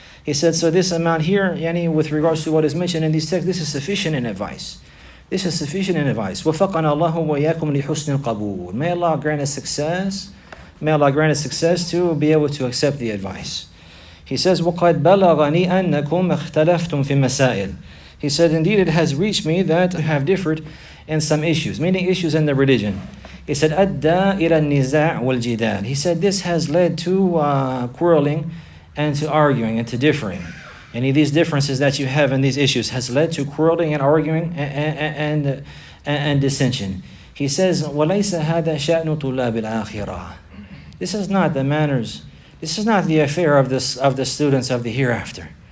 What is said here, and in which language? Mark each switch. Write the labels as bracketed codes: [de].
[en] He said, so this amount here, yani with regards to what is mentioned in these texts, this is sufficient in advice. [ar] وَفَقَنَا اللَّهُ وَإِيَّاكُمْ لِحُسْنِ الْقَبُولِ. [en] May Allah grant us success. May Allah grant us success to be able to accept the advice. He says, [ar] وَقَدْ بَلَغَنِي أَنَّكُمْ اخْتَلَفْتُمْ فِي الْمَسَائِلِ. [en] He said, indeed it has reached me that you have differed in some issues, meaning issues in the religion. He said, [ar] أَدَّى إِلَى النِّزَاعِ وَالْجِدَالِ. [en] He said, this has led to quarreling and to arguing and to differing. Any of these differences that you have in these issues has led to quarreling and arguing and dissension. He says, [ar] وَلَيْسَ هَذَا شَأْنُ طُلَّابِ الْآخِرَةِ. [en] This is not the manners, this is not the affair of the students of the hereafter.